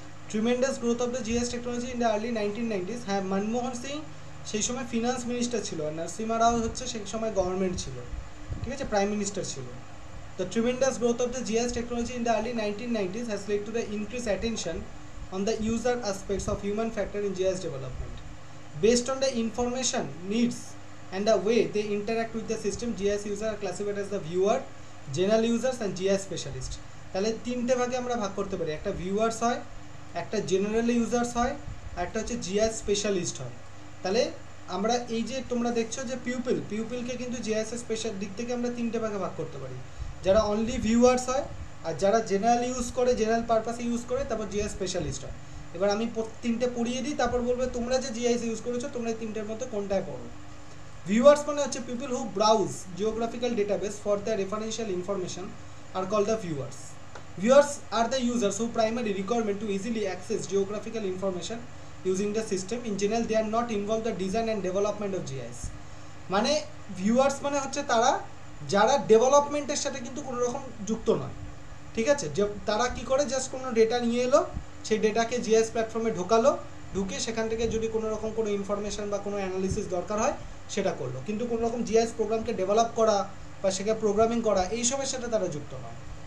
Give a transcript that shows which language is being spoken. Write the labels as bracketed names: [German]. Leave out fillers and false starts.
[English] Tremendous growth of the GIS technology in the early 1990s। [Bangla] হ্যাঁ, মনমোহন সিং সেই সময় finance minister ছিল, আর নরসিমা রাও হচ্ছে সেই সময় গভর্নমেন্ট ছিল। ঠিক আছে, প্রাইম মিনিস্টার ছিল। [English] The tremendous growth of the GIS technology in the early 1990s has led to the increased attention on the user aspects of human factor in GIS development. Based on the information needs and the way they interact with the system, GIS users are classified as the viewer, general users and GIS specialist. [Bangla] তাহলে তিনটে ভাগে আমরা ভাগ করতে পারি, একটা viewers হয়, একটা জেনারেল ইউজার্স হয়, আর একটা হচ্ছে জিআইএস স্পেশালিস্ট হয়। তাহলে আমরা এই যে তোমরা দেখছো যে পিউপিলকে কিন্তু জিআইএস স্পেশাল দিক থেকে আমরা তিনটে ভাগে ভাগ করতে পারি, যারা অনলি ভিউয়ার্স হয়, আর যারা জেনারেল ইউজ করে, জেনারেল পারপাসে ইউজ করে, তারপর জিআইএস স্পেশালিস্ট হয়। এবার আমি তিনটে পড়িয়ে দিই, তারপর বলবে তোমরা যে জিআইএস ইউজ করেছো তোমরা এই তিনটের মধ্যে কোনটায় পড়ো। [English] Viewers মানে হচ্ছে people who browse geographical database for the referential information are call the viewers. Viewers are the users who primary requirement to easily access geographical information using the system. In general, they are not involved in the design and development of GIS. [Bangla] মানে viewers মানে হচ্ছে তারা যারা ডেভেলপমেন্টের সাথে কিন্তু কোনো রকম যুক্ত নয়। ঠিক আছে, যে তারা কি করে, জাস্ট কোনো ডেটা নিয়ে এলো, সেই ডেটাকে জিআইএস প্ল্যাটফর্মে ঢোকালো, ঢুকে সেখান থেকে যদি কোনো রকম কোনো ইনফরমেশন বা কোনো অ্যানালিসিস দরকার হয় সেটা করলো, কিন্তু কোনো রকম জিআইএস প্রোগ্রামকে ডেভেলপ করা বা সেখানে প্রোগ্রামিং করা এইসবের সাথে তারা যুক্ত নয়।